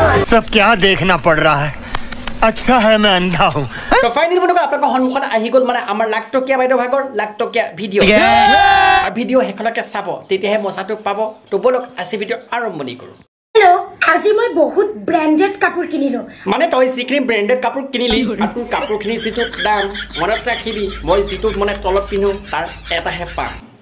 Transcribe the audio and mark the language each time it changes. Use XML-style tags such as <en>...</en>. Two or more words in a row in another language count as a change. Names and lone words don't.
<hi>सब क्या देखना पड़ रहा है अच्छा है मैं अंधा हूँ</hi> <as>তো ফাইনালি বন্ধুসকল আপোনালোকৰ সন্মুখত আহি গ'ল মানে আমাৰ লাখটকীয়া বাইদেউ ভাগৰ লাখটকীয়া ভিডিঅ' আৰু ভিডিঅ' শেষলৈকে চাব তেতিয়াহে মজাটো পাব তো বলক আজি ভিডিঅ' আৰম্ভণি কৰোঁ हेलो আজি মই বহুত ব্র্যান্ডেড কাপোৰ কিনিলো মানে তই যিখিনি ব্র্যান্ডেড কাপোৰ কিনিলি আৰু কাপোৰখিনি যিটো দাম মনত ৰাখিবি মই যিটো মানে তলত পিন্ধো তাৰ এটাহে পাম</as>